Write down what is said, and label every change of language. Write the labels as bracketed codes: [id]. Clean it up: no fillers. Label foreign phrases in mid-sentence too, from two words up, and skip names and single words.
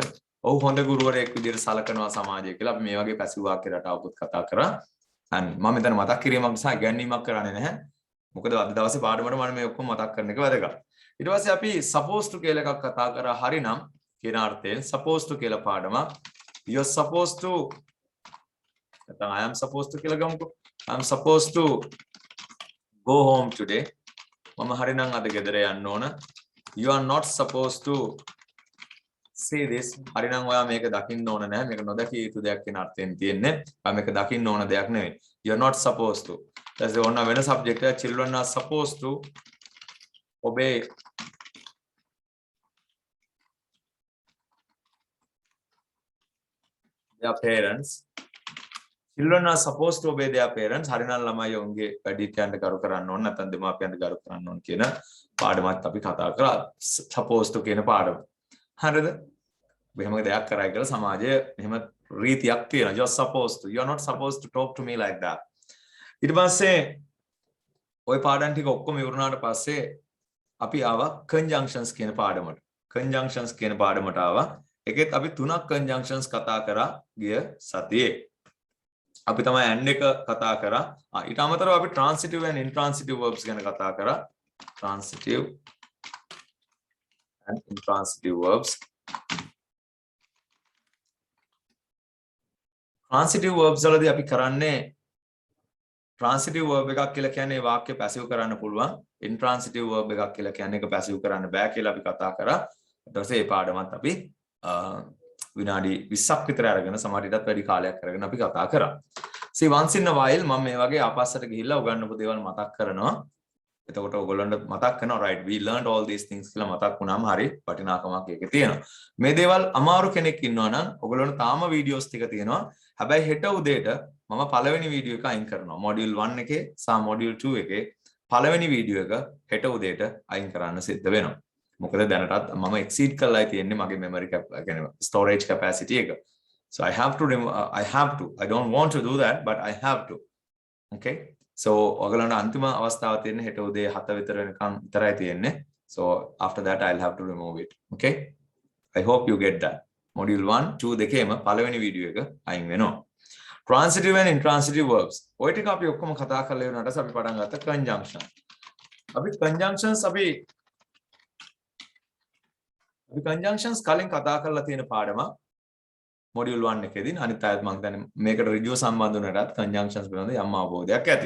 [si] ඔහු හොඳ ගුරුවරයෙක් විදිහට සලකනවා සමාජය කියලා අපි මේ වගේ පැසිව් වාක්‍ය රටාවකුත් කතා කරා. and මම මෙතන මතක් කිරීමක් නිසා ඉගැන්වීමක් කරන්නේ නැහැ. මොකද අද දවසේ පාඩමට මම මේ ඔක්කොම මතක් කරන එක වැදගත්. ඊට පස්සේ අපි [en] supposed to [si] කියලා එකක් කතා කරා. හරිනම් කියන අර්ථයෙන් [en] supposed to [si] කියලා පාඩමක්. [en] you are supposed to නැත්නම් I am supposed to [si] කියලා ගමුකෝ. [en] I am supposed to go home today. [si] මම හරිනම් අද ගෙදර යන්න ඕන. [en] You are not supposed to say this. [si] හරිනම් ඔයා මේක දකින්න ඕන නැහැ. මේක නොදකිය යුතු දෙයක් කියන අර්ථයෙන් තියෙන්නේ. මේක දකින්න ඕන දෙයක් නෙවෙයි. [en] You are not supposed to. That's the one වෙන subject එක. Children are supposed to obey their parents. Children are supposed to obey their parents. [si] හරිනම් ළමයි ඔවුන්ගේ වැඩිහිටියන්ට ගරු කරන්න ඕන නැත්නම් දෙමාපියන්ට ගරු කරන්න ඕන කියන පාඩමත් අපි කතා කරා. [en] supposed to [si] කියන පාඩම. හරිද? මෙහෙම දෙයක් කරයි කියලා සමාජයේ මෙහෙම රීතියක් තියෙනවා. [en] you are supposed to. You are not supposed to talk to me like that. [si] ඊට පස්සේ ওই පාඩම් ටික ඔක්කොම ඉවරනාට පස්සේ අපි ආවා conjunctions කියන පාඩමට. conjunctions කියන පාඩමට ආවා. ඒකෙත් අපි 3ක් conjunctions කතා කරා ගිය සතියේ. අපි තමයි and එක කතා කරා. ඊට අමතරව අපි [en] transitive and intransitive verbs [si] ගැන කතා කරා. transitive and intransitive verbs. [en] transitive verbs [si] වලදී අපි කරන්නේ [en] transitive verb [si] එකක් කියලා කියන්නේ වාක්‍ය පැසිව් කරන්න පුළුවන්. [en] intransitive verb [si] එකක් කියලා කියන්නේ ඒක පැසිව් කරන්න බෑ කියලා අපි කතා කරා. ඊට පස්සේ මේ පාඩමත් අපි විනාඩි 20ක් විතර අරගෙන සමහරවිටත් වැඩි කාලයක් අරගෙන අපි කතා කරා. [en] See once in a while [si] මම මේ වගේ ආපස්සට ගිහිල්ලා උගන්වපු දේවල් මතක් කරනවා. එතකොට ඔයගොල්ලන්ට මතක් වෙනවා [en] right we learned all these things [si] කියලා මතක් වුණාම හරි වටිනාකමක් ඒකේ තියෙනවා. මේ දේවල් අමාරු කෙනෙක් ඉන්නවා නම් ඔයගොල්ලන්ට තාම වීඩියෝස් ටික තියෙනවා. හැබැයි හෙට උදේට මම පළවෙනි වීඩියෝ එක අයින් කරනවා. මොඩියුල් 1 එකේ සහ මොඩියුල් 2 එකේ පළවෙනි වීඩියෝ එක හෙට උදේට අයින් කරන්න සිද්ධ වෙනවා. මොකද දැනටත් මම exceed කරලා තියෙන්නේ මගේ memory කියන්නේ [en] storage capacity [si] එක. [en] So I have to I don't want to do that but I have to. Okay? [si] So ඔයගලන්ට අන්තිම අවස්ථාව තියෙන්නේ හෙට උදේ 7 විතර වෙනකන් විතරයි තියෙන්නේ. [en] So after that I'll have to remove it. Okay? I hope you get that. Module 1 2 [si] දෙකේම පළවෙනි වීඩියෝ එක අයින් වෙනවා. [en] Transitive and intransitive verbs. [si] ඔය ටික අපි ඔක්කොම කතා කරලා ඉවරනට අපි පටන් ගත්ත conjunction. අපි conjunctions කලින් කතා කරලා තියෙන පාඩම module 1 එකේදී අනිත් අයත් මම හිතන්නේ මේකට ඍජුව සම්බන්ධ වුණාට conjunctions පිළිබඳ යම් අවබෝධයක් ඇති.